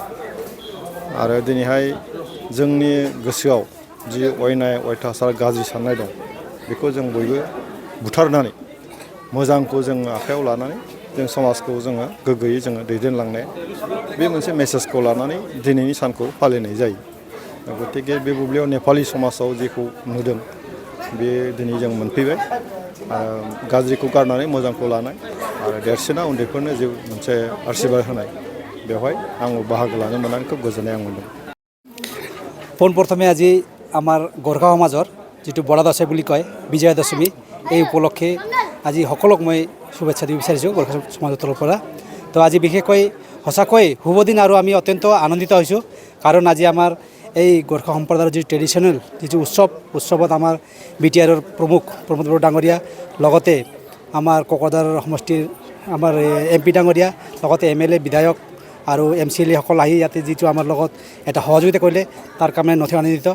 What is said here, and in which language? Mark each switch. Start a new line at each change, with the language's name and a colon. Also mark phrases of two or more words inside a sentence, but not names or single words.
Bodo: आरो दिनैहाय जोंनि गोसोआव जि अयनाय अयथासार गाज्रि साननाय दं, बेखौ जों बयबो बुथारनानै मोजांखौ जों आखायाव लानानै जों समाजखौ जोङो गोग्गोयै जोङो दैदेनलांनाय, बे मोनसे मेसेजखौ लानानै दिनैनि सानखौ फालिनाय जायो। गतिके बे बुब्लियाव नेपालि समाजाव जेखौ नुदों बे दिनै जों मोनफैबाय। गाज्रिखौ गारनानै मोजांखौ लानाय आरो देरसिना उन्दैफोरनो जे मोनसे आशीर्बाद होनाय, बेवहाय आंबो बाहागो लानो मोननानै खोब गोजोननाय मोनदों।
Assamese: পোনপ্ৰথমে আজি আমাৰ গোৰ্খা সমাজৰ যিটো বৰ'দশা বুলি কয়, বিজয়া দশমী, এই উপলক্ষে আজি সকলোক মই শুভেচ্ছা দিব বিচাৰিছোঁ গোৰ্খা সমাজৰ তৰফৰ পৰা। তো আজি বিশেষকৈ সঁচাকৈ শুভ দিন আৰু আমি অত্যন্ত আনন্দিত হৈছোঁ, কাৰণ আজি আমাৰ এই গোৰ্খা সম্প্ৰদায়ৰ যি ট্ৰেডিশ্যনেল যিটো উৎসৱত আমাৰ BTRৰ প্ৰমুখ প্ৰমোদ বড়ো ডাঙৰীয়া, লগতে আমাৰ কোকৰাঝাৰ সমষ্টিৰ আমাৰ MP ডাঙৰীয়া, লগতে MLA বিধায়ক আৰু MCLA সকল আহি ইয়াতে যিটো আমাৰ লগত এটা সহযোগিতা কৰিলে, তাৰ কাৰণে নথৈ আনন্দিত।